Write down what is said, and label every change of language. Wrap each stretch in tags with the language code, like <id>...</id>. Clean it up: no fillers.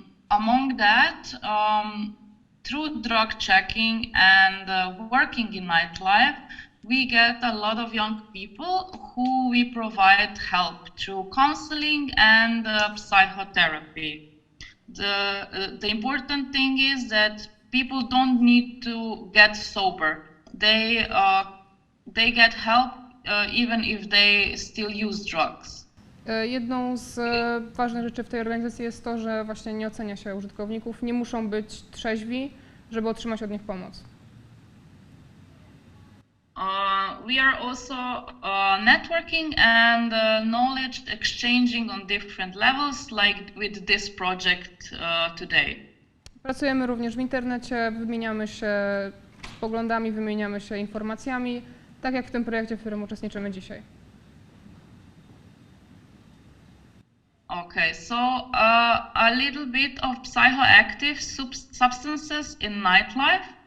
<en>Among that, through drug checking and working in nightlife, we get a lot of young people who we provide help through counseling and psychotherapy. The important thing is that people don't need to get sober. They get help even if they still use drugs.</en> <pl>Jedną z ważnych rzeczy w tej organizacji jest to, że właśnie nie ocenia się użytkowników, nie muszą być trzeźwi, żeby otrzymać od nich pomoc.</pl> <en>We are also networking and knowledge exchanging on different levels, like with this project today.</en> <pl>Pracujemy również w internecie, wymieniamy się poglądami, wymieniamy się informacjami, tak jak w tym projekcie, w którym uczestniczymy dzisiaj.</pl> <en>Okay, so a little bit of psychoactive substances in nightlife.</en>